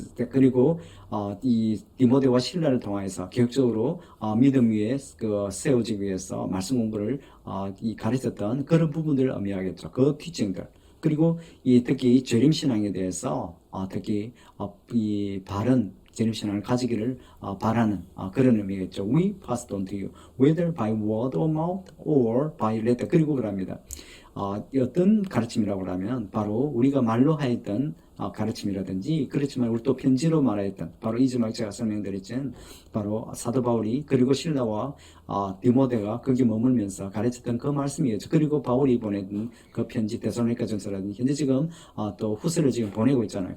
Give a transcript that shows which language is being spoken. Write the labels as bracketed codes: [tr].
[ko] 그리고 이 디모데와 실라를 통하여서 계획적으로 믿음 위에 세워지기 위해서 말씀 공부를 가르쳤던 그런 부분들을 의미하겠죠. 그 티칭들. 그리고 특히 재림 신앙에 대해서 특히 이 바른 재림 신앙을 가지기를 바라는 그런 의미겠죠. [en] We passed on to you, whether by word or mouth or by letter. [ko] 그리고 그럽니다. 어떤 가르침이라고 하면 바로 우리가 말로 하였던 가르침이라든지 그렇지만 우리 또 편지로 말하였던 바로 이즈막 제가 설명드렸던 바로 사도 바울이 그리고 실라와 디모데가 거기 머물면서 가르쳤던 그 말씀이었죠. 그리고 바울이 보내던 그 편지 데살로니가 전서라든지 현재 지금 또 후서를 지금 보내고 있잖아요.